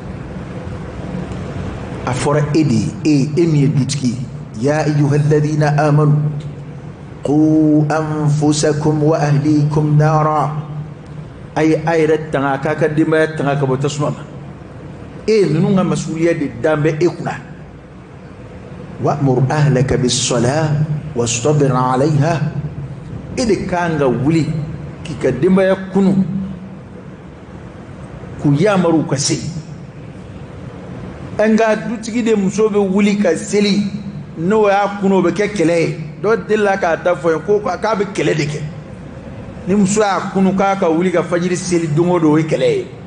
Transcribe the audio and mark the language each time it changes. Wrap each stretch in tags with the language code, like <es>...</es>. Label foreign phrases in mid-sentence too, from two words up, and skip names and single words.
<bm>a fɔra e de ye e min ye dutigi ye</bm> <ar>يا أيها الذين آمنوا قوا أنفسكم وأهليكم نارا</ar> <bm>a yɛrɛ tanga k'a ka denbaya tanga ka bɔ tasuma ma ninnu ka masuliya de dan bɛ e kunna</bm> <ar>وأمر أهلك بالصلاة واصطبر عليها</ar> <bm>e de kan ka wuli k'i ka denbaya kunu k'u yamaru ka se an ka dutigi de muso bɛ wuli ka seli n'o y'a kunu o bɛ kɛ kɛlɛ ye dɔ delila k'a ta fɔ ye ko k'a bɛ kɛlɛ de kɛ ni muso y'a kunu k'a ka wuli ka fajiri seli don o don o ye kɛlɛ ye</bm>